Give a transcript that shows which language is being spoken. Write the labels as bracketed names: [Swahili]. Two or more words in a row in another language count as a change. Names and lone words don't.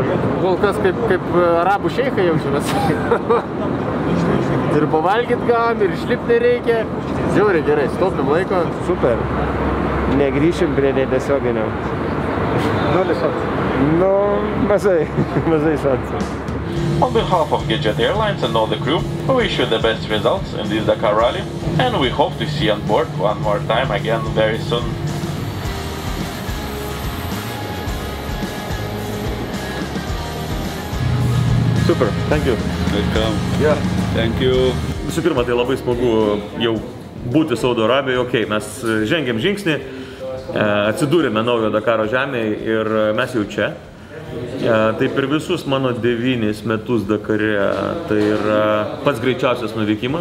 [Lithuanian] Kol kas kaip arabų šeikai jaučiamės. Ir pavalgyt gavom, ir išlipt nereikia. Žiauriai gerai, stopim laiko. Super. Negrįšim prie netiesioginio. Nulis šansų. Nu, mažai šansų. [English] On behalf of GetJet Airlines and all the crew, we wish you the best results in this Dakar rally, and we hope to see you on board one more time again very soon. Super, thank you. Welcome. Yeah. Thank you. [Lithuanian] Visų pirma, tai labai smagu jau būti Saudo Arabijoje. Okay, mes žengėm žingsnį, atsidūrėme naujo Dakaro žemėje ir mes jau čia. Tai per visus mano 9 metus Dakare tai yra pats greičiausias nuvykimas.